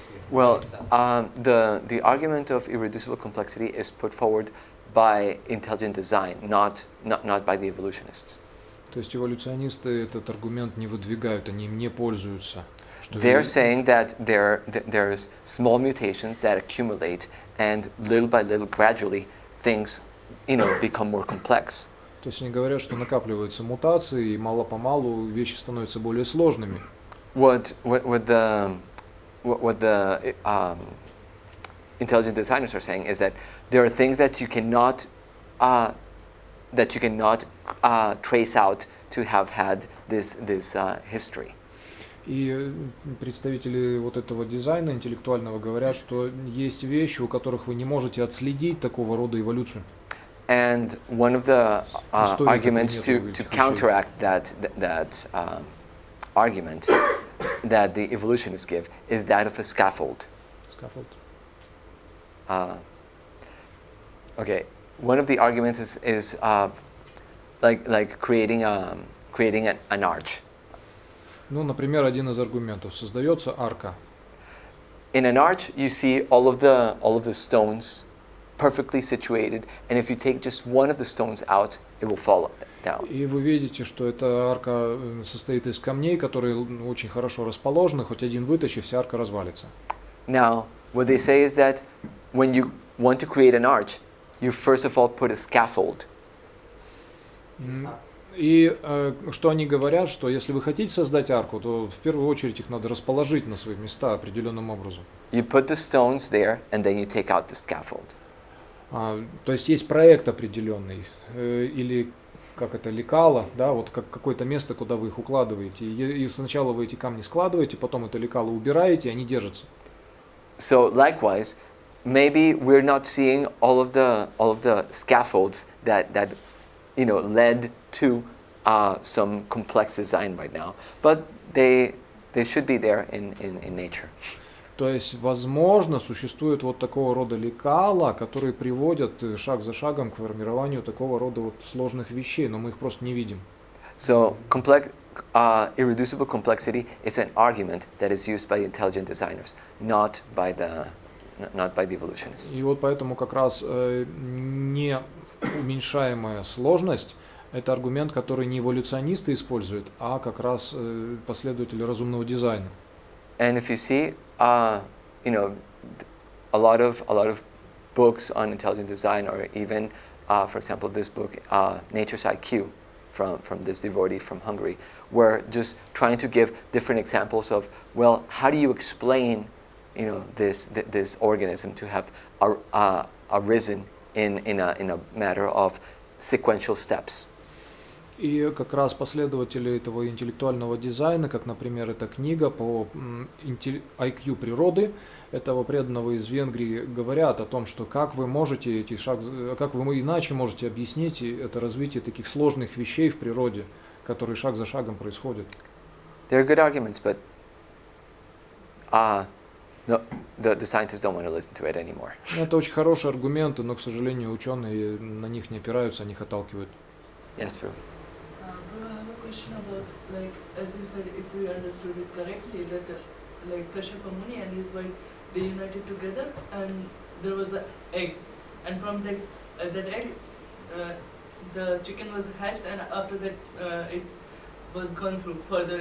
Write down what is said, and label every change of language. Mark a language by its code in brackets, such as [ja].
[en] Well, the argument of irreducible complexity is put forward by intelligent design, not by the evolutionists. [ru] То есть эволюционисты этот аргумент не выдвигают, они им не пользуются. [en] They're saying that there's small mutations that accumulate, and little by little, gradually, things, become more complex. [ru] То есть они говорят, что накапливаются мутации, и мало-помалу вещи становятся более сложными. [en] What the intelligent designers are saying is that there are things that you cannot trace out to have had this history. [ru] И представители вот этого дизайна интеллектуального говорят, что есть вещи, у которых вы не можете отследить такого рода эволюцию. [en] And one of the arguments to counteract that argument that the evolutionists give is that of a scaffold. Scaffold. Okay, one of the arguments is like creating an arch. [ru] Ну, например, один из аргументов: создается арка. [en] In an arch, you see all of the stones perfectly situated, and if you take just one of the stones out, it will fall down. [ru] И вы видите, что эта арка состоит из камней, которые очень хорошо расположены. Хоть один вытащи, вся арка развалится. [en] Now, what they say is that when you want to create an arch, you first of all put a scaffold. [ru] И что они говорят, что если вы хотите создать арку, то в первую очередь их надо расположить на свои места определенным образом. [en] You put the stones there, and then you take out the scaffold. [ru] То есть есть проект определенный, или как это, лекало, да, вот как какое-то место, куда вы их укладываете. И сначала вы эти камни складываете, потом это лекало убираете, и они держатся. [en] So likewise, maybe we're not seeing all of the scaffolds that led to some complex design right now, but they should be there in nature. [ru] То есть, возможно, существует вот такого рода лекала, которые приводят шаг за шагом к формированию такого рода вот сложных вещей, но мы их просто не видим. [en] So irreducible complexity is an argument that is used by intelligent designers, not by the evolutionists. [ru] И вот поэтому как раз неуменьшаемая сложность – это аргумент, который не эволюционисты используют, а как раз последователи разумного дизайна. [en] And if you see, you know, a lot of books on intelligent design, or even, for example, this book, Nature's IQ, from this devotee from Hungary, were just trying to give different examples of, well, how do you explain, you know, this organism to have arisen in a matter of sequential steps. [ru] И как раз последователи этого интеллектуального дизайна, как, например, эта книга по IQ природы, этого преданного из Венгрии, говорят о том, что как вы можете как вы иначе можете объяснить это развитие таких сложных вещей в природе, которые шаг за шагом происходят. [en] There are good arguments, but the scientists don't want to listen to it anymore. [ru] Это очень хорошие аргументы, но, к сожалению, ученые на них не опираются, они их отталкивают. [en] Yes, Prabhu. I have a question about, like, as you said, if we understood it correctly, that like Kashyapa Muni and his wife, they united together, and there was an egg, and from that egg, the chicken was hatched, and after that, it was gone through further.